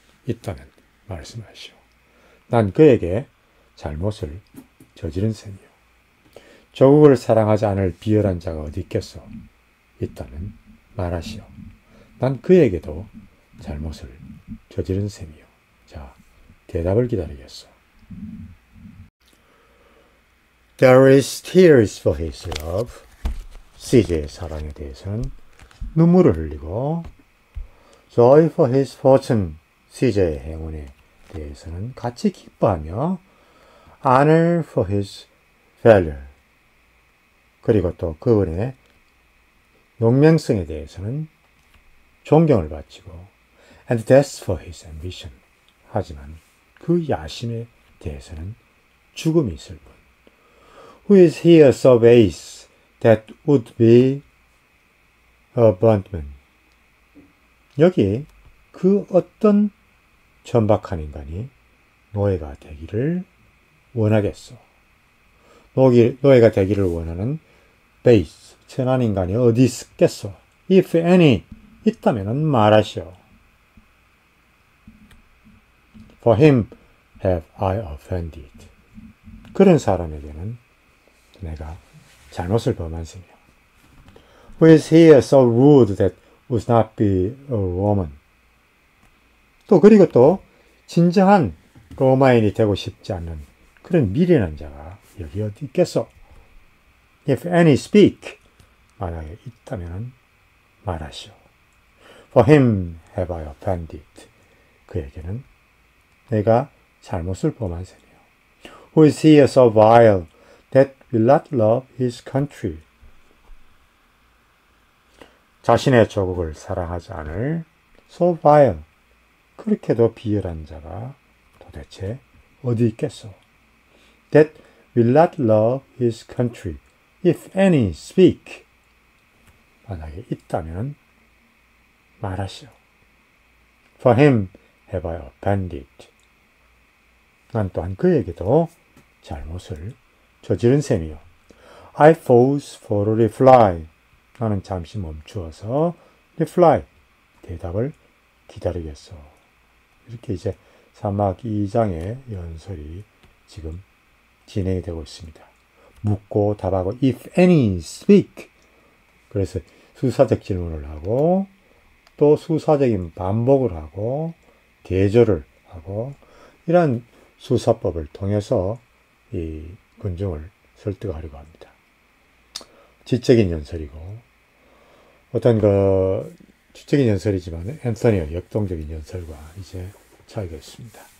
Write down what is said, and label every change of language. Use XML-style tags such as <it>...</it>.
<ko>있다면 말씀하시오. 난 그에게 잘못을 저지른 셈이요. 조국을 사랑하지 않을 비열한 자가 어디 있겠소? 있다면 말하시오. 난 그에게도 잘못을 저지른 셈이요. 자, 대답을 기다리겠소.</ko> <en>There is tears for his love.</en> <ko>CJ의 사랑에 대해서는 눈물을 흘리고,</ko> <en>joy for his fortune.</en> <ko>CJ의 행운에 대해서는 같이 기뻐하며,</ko> <en>honor for his failure.</en> <ko>그리고 또 그분의 용맹성에 대해서는 존경을 바치고,</ko> <en>and death for his ambition.</en> <ko>하지만 그 야심에 대해서는 죽음이 있을 뿐.</ko> <en>Who is here so base that would be a bondman?</en> <ko>여기 그 어떤 천박한 인간이 노예가 되기를 원하겠소. 노예가 되기를 원하는 base, 천한 인간이 어디 있겠소?</ko> <en>If any,</en> <ko>있다면 말하시오.</ko> <en>For him have I offended.</en> <ko>그런 사람에게는 내가 잘못을 범한 셈이요.</ko> <en>Who is here so rude that would not be a Roman?</en> <ko>또 그리고 또 진정한 로마인이 되고 싶지 않는 그런 미련한 자가 여기 어디 있겠소?</ko> <en>If any speak,</en> <ko>만약에 있다면 말하시오.</ko> <en>For him have I offended.</en> <ko>그에게는 내가 잘못을 범한 셈이요.</ko> <en>Who is here so vile that will not love his country?</en> <ko>자신의 조국을 사랑하지 않을</ko> <en>so vile,</en> <ko>그렇게도 비열한 자가 도대체 어디 있겠소?</ko> <en>That will not love his country. If any speak.</en> <ko>만약에 있다면 말하시오.</ko> <en>For him have I offended.</en> <ko>난 또한 그에게도 잘못을 저지른 셈이요.</ko> <en>I pause for a reply.</en> <ko>나는 잠시 멈추어서 reply, 대답을 기다리겠어. 이렇게 이제 사막 2장의 연설이 지금 진행이 되고 있습니다. 묻고 답하고</ko> <en>if any speak.</en> <ko>그래서 수사적 질문을 하고 또 수사적인 반복을 하고 대조를 하고 이러한 수사법을 통해서 이 군중을 설득하려고 합니다. 지적인 연설이고 어떤 지적인 연설이지만 앤서니의 역동적인 연설과 이제 차이가 있습니다.</ko>